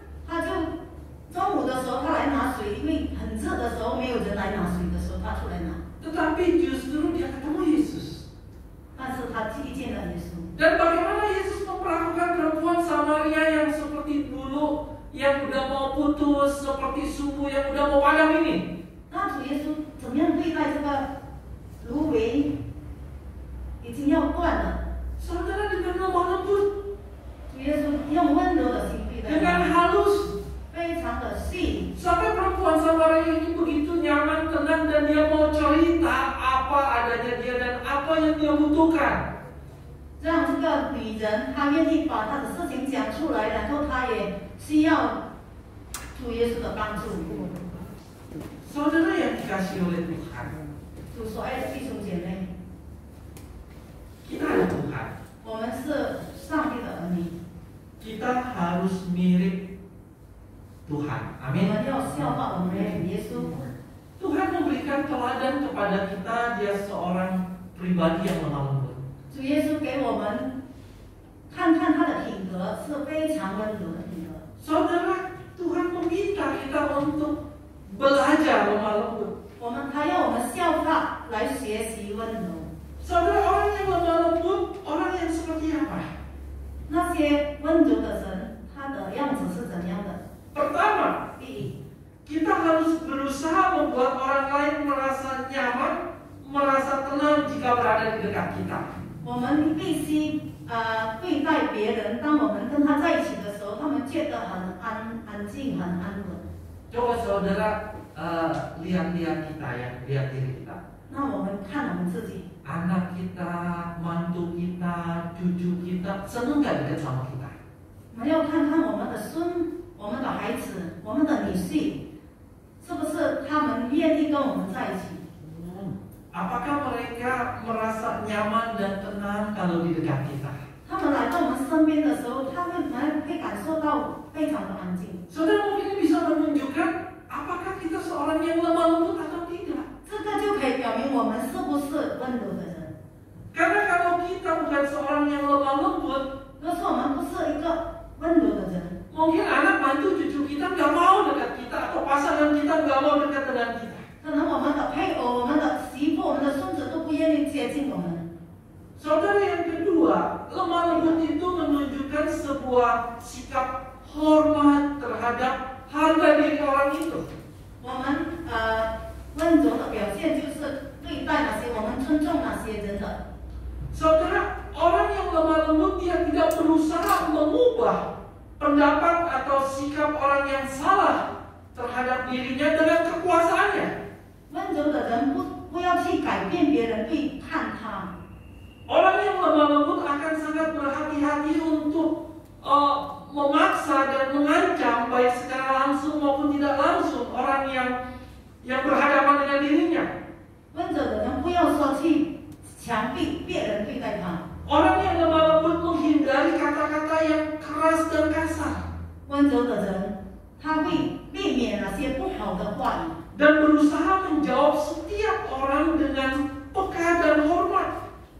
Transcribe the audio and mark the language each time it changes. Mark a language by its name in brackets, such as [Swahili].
[Chinese] 她就中午的时候她来拿水，因为很热的时候没有人来拿水的时候，她出来拿。 [Indonesian] Tetapi justru dia ketemu Yesus. [Chinese] 但是她遇见了耶稣。 [Indonesian] Dan bagaimana Yesus memperlakukan perempuan Samaria yang seperti bulu yang udah mau putus, seperti sumbu yang udah mau padam ini? [Chinese] 那主耶稣怎么样对待这个芦苇已经要断了？ [Indonesian] Saudara, dengan lemah lembut, [Chinese] 主耶稣用温柔的心对待 [Indonesian] dengan [Chinese] 他， [Indonesian] halus, [Chinese] 非常的细， [Indonesian] sampai perempuan Samaria ini begitu nyaman, tenang, dan dia mau cerita apa adanya dia dan apa yang dia butuhkan. [Chinese] 让这个女人她愿意把她的事情讲出来，然后她也需要主耶稣的帮助。 [Indonesian] Saudara yang dikasih oleh Tuhan, [Chinese] 主所爱的弟兄姐妹， [Indonesian] kita ada Tuhan. [Chinese] 我们是上帝的儿女， [Indonesian] Kita harus mirip Tuhan. [Chinese] 我 [Indonesian] Amin. [Chinese] 们要效法我们的主耶稣。 [Indonesian] Tuhan memberikan teladan kepada kita, dia seorang pribadi yang lemah lembut. [Chinese] 主耶稣给我们看看他的品格是非常温柔的品格。 [Indonesian] Saudara, Tuhan meminta kita untuk belajar lemah lembut. [Chinese] 他要我们效法来学习温柔。 [Indonesian] Saudara, orang yang lemah lembut, orang yang seperti apa? [Chinese] 那些温柔的人，他的样子是怎样的？ [Indonesian] Pertama, [Chinese] 第一， [Indonesian] kita harus berusaha membuat orang lain merasa nyaman, merasa tenang jika berada di dekat kita. [Chinese] 我们必须对待别人，当我们跟他在一起的时候，他们觉得很安静、很安稳。 [Indonesian] Coba saudara lihat-lihat kita ya, lihat diri kita. [Chinese] 那我们看我们自己， [Indonesian] Anak kita, mantu kita, cucu kita, senang gak dekat sama kita? [Chinese] 我们要看看我们的孙、我们的孩子、我们的女婿，是不是他们愿意跟我们在一起？ [Indonesian] Apakah mereka merasa nyaman dan tenang kalau di dekat kita? [Chinese] 他们来到我们身边的时候，他们会感受到非常的安静。 [Indonesian] Saudara, mungkin bisa menunjukkan apakah kita seorang yang lemah lembut atau tidak. [Chinese] 明我们是不是温柔的人。 [Indonesian] Karena kalau kita bukan seorang yang lemah lembut, [Chinese] 如果说我们不是一个温柔的人， [Indonesian] mungkin anak mantu cucu kita nggak mau dekat kita, atau pasangan kita nggak mau dekat dengan kita. [Chinese] 可能我们的配偶、我们的媳妇、我们的孙子都不愿意接近我们。 [Indonesian] Saudara, yang kedua, lemah lembut itu menunjukkan sebuah sikap hormat terhadap harga diri orang itu. [Chinese] 我们温柔的表现就是对待那些我们尊重那些人的。 [Indonesian] Saudara, orang yang lemah lembut dia tidak berusaha mengubah pendapat atau sikap orang yang salah terhadap dirinya dengan kekuasaannya. [Chinese] 温柔的人不要去改变别人对看他。 [Indonesian] Orang yang lemah lembut akan sangat berhati-hati untuk memaksa dan mengancam baik secara langsung maupun tidak langsung orang yang berhadapan dengan dirinya. [Chinese] 温柔的人不要说去强逼别人对待他。 [Indonesian] Orang yang lemah lembut menghindari kata-kata yang keras dan kasar. [Chinese] 温柔的人他会避免那些不好的话语， [Indonesian] Dan berusaha menjawab setiap orang dengan peka dan hormat.